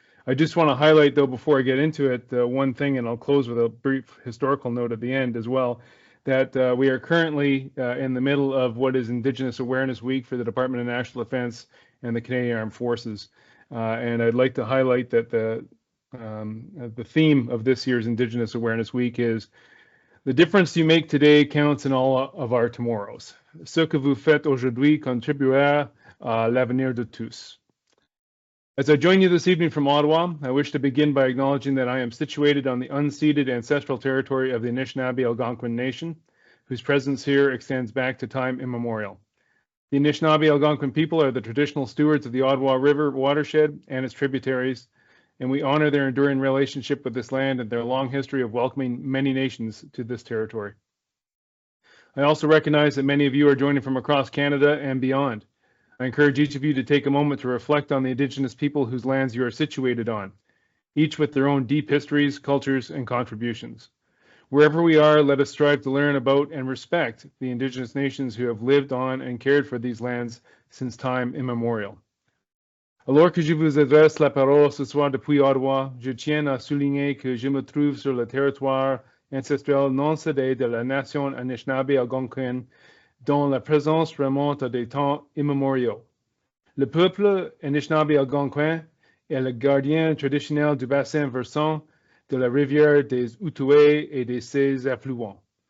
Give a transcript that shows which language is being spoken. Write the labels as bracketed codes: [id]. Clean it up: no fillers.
[en] I just want to highlight, though, before I get into it, one thing, and I'll close with a brief historical note at the end as well, that we are currently in the middle of what is Indigenous Awareness Week for the Department of National Defense and the Canadian Armed Forces. And I'd like to highlight that the theme of this year's Indigenous Awareness Week is the difference you make today counts in all of our tomorrows. [fr] Ce que vous faites aujourd'hui contribuera à l'avenir de tous. [en] As I join you this evening from Ottawa, I wish to begin by acknowledging that I am situated on the unceded ancestral territory of the Anishinaabe Algonquin Nation, whose presence here extends back to time immemorial. The Anishinaabe Algonquin people are the traditional stewards of the Ottawa River watershed and its tributaries, and we honor their enduring relationship with this land and their long history of welcoming many nations to this territory. I also recognize that many of you are joining from across Canada and beyond. I encourage each of you to take a moment to reflect on the Indigenous people whose lands you are situated on, each with their own deep histories, cultures, and contributions. Wherever we are, let us strive to learn about and respect the Indigenous nations who have lived on and cared for these lands since time immemorial. [fr] Alors que je vous adresse la parole ce soir depuis Ottawa, je tiens à souligner que je me trouve sur le territoire ancestral non cédé de la nation Anishinaabe algonquine, dont la présence remonte à des temps immémoriaux. Le peuple Anishinaabe algonquin est le gardien traditionnel du bassin versant de la rivière des Outaouais et de ses affluents.